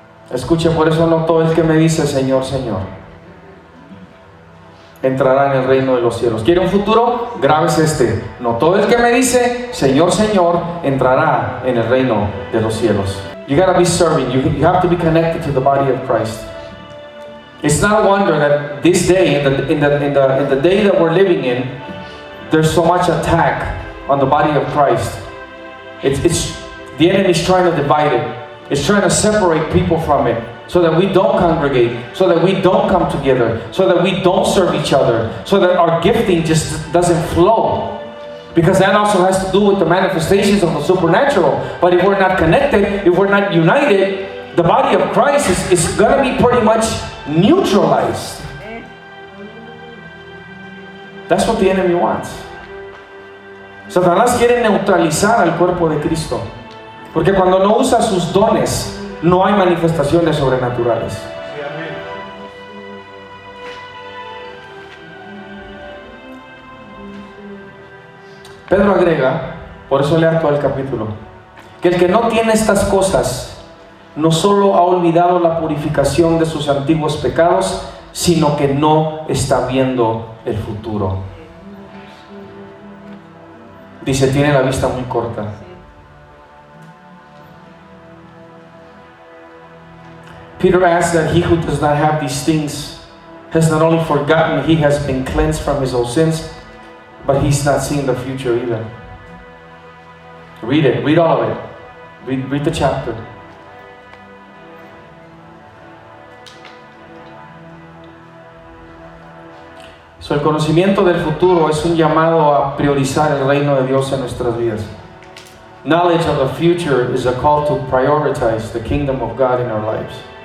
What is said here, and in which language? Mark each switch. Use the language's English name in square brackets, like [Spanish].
[Spanish] Escuche, por eso no todo el que me dice Señor, Señor. entrará en el reino de los cielos. ¿Quiere un futuro? Grábese este. No todo el que me dice, Señor, Señor, entrará en el reino de los cielos. [English] You gotta be serving. You have to be connected to the body of Christ. It's not a wonder that this day, in the day that we're living in, there's so much attack on the body of Christ. It's the enemy is trying to divide it. It's trying to separate people from it, so that we don't congregate, so that we don't come together, so that we don't serve each other, so that our gifting just doesn't flow. Because that also has to do with the manifestations of the supernatural. But if we're not connected, if we're not united, the body of Christ is going to be pretty much neutralized. That's what the enemy wants. [Spanish] Satanás quiere neutralizar al cuerpo de Cristo. Porque cuando no usa sus dones, no hay manifestaciones sobrenaturales. Pedro agrega, por eso lea todo el capítulo, que el que no tiene estas cosas no solo ha olvidado la purificación de sus antiguos pecados, sino que no está viendo el futuro. Dice, tiene la vista muy corta. [English] Peter asks that he who does not have these things has not only forgotten he has been cleansed from his old sins, but he's not seeing the future either. Read it. Read all of it. Read the chapter. [Spanish] So, el conocimiento del futuro es un llamado a priorizar el reino de Dios en nuestras vidas. [English] Knowledge of the future is a call to prioritize the kingdom of God in our lives.